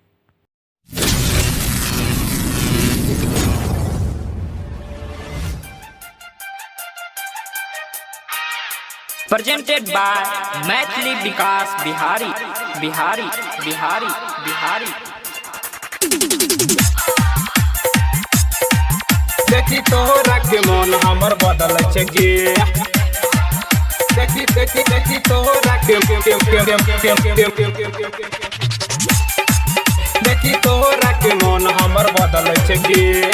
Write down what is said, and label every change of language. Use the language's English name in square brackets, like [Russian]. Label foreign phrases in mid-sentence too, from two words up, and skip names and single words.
[English] Presented by मैथिली विकास बिहारी बिहारी बिहारी बिहारी। [Maithili] देखी तोहरा के मन हमर बदल छे गे। देखी देखी देखी तोहरा के देखी तोहरा के मन हमर बदल छे गे।